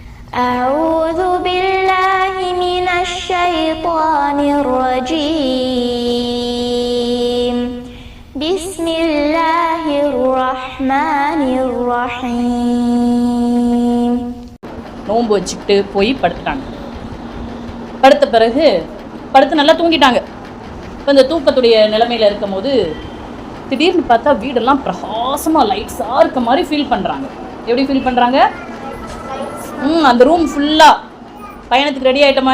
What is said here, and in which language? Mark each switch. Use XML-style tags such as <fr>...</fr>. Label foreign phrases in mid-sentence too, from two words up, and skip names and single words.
<ar>أعوذ بالله من الشيطان الرجيم بسم الله الرحمن الرحيم.</ar> <ta>நோன்பு வச்சுக்கிட்டு போய் படுத்துட்டாங்க. படுத்த பிறகு படுத்து நல்லா தூங்கிட்டாங்க. இப்போ இந்த தூக்கத்துடைய நிலைமையில் இருக்கும் போது திடீர்னு பார்த்தா வீடெல்லாம் பிரகாசமாக லைட்ஸாக இருக்க மாதிரி ஃபீல் பண்ணுறாங்க. எப்படி ஃபீல் பண்ணுறாங்க? அந்த ரூம் ஃபுல்லாக பயணத்துக்கு ரெடி ஆகிட்டோமா?</ta>